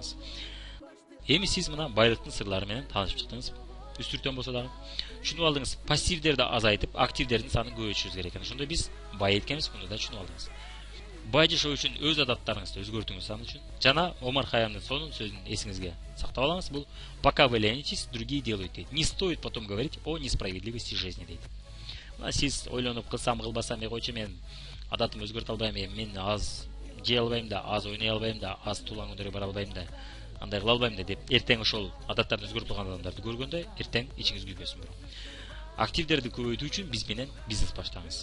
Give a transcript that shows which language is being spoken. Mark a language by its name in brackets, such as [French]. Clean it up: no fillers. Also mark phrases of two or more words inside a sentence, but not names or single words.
[Kyrgyz] Эми сиз мына байлыктын сырлары менен таанышып чыктыңыз. үстүртөн болсо дагы. Түшүнүп алдыңыз. Пассивдерди азайтып, активдердин санын көбөйтүшүбүз керек экен. Ошондо биз бай экенбиз, муну да түшүнүп алдыңыз. Бай жашоо үчүн өз адаттарыңызды өзгөртүңүз аны үчүн. Жана Омар Хаямдын сонун сөзүн эсиңизге сактап алыңыз. [Russian] Бул пока вы ленитесь, другие делают дейт. Не стоит потом говорить о несправедливости жизни дейт. [Kyrgyz] Мына сиз ойлонуп кылсам кылбасам, койчу мен адатымды өзгөртө албайм, мен аз жей албайм да, аз ойной албайм да, аз туулан күндөргө бара албайм да, андай кыла албайм да деп эртең ошол адаттарды өзгөртүп алган адамдарды көргөндө эртең ичиңиз күйбөсүн. Активдерди көбөйтүү үчүн биз менен бизнес баштаңыз.